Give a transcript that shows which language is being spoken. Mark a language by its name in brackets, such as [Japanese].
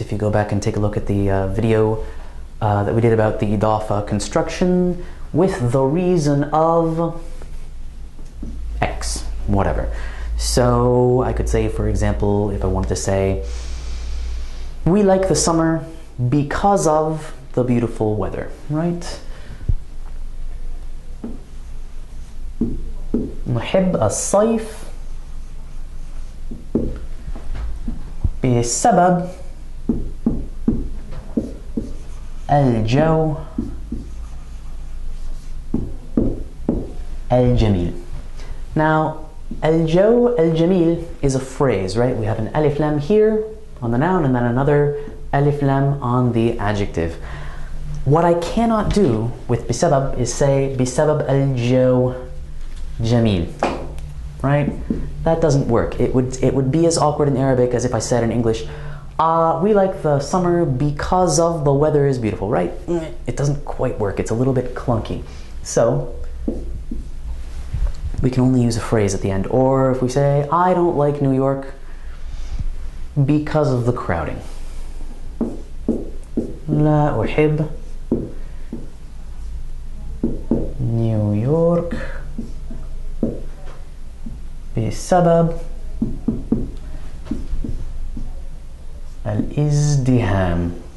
[English] If you go back and take a look at the video that we did about the idafa construction, with the reason of X, whatever. So I could say, for example, if I wanted to say, we like the summer because of the beautiful weather, right? [Arabic] نحب الصيف بسبب الجو الجميل. [English] Now, الجو الجميل is a phrase, right? We have an alif lam here on the noun and then another alif lam on the adjective. What I cannot do with بسبب is say [Arabic] بسبب الجو جميل, [English] right? That doesn't work. It would be as awkward in Arabic as if I said in English, we like the summer because of the weather is beautiful, right? It doesn't quite work. It's a little bit clunky. So we can only use a phrase at the end. Or if we say, I don't like New York because of the crowding. [Arabic] لا أحب نيويورك بسبب الازدحام.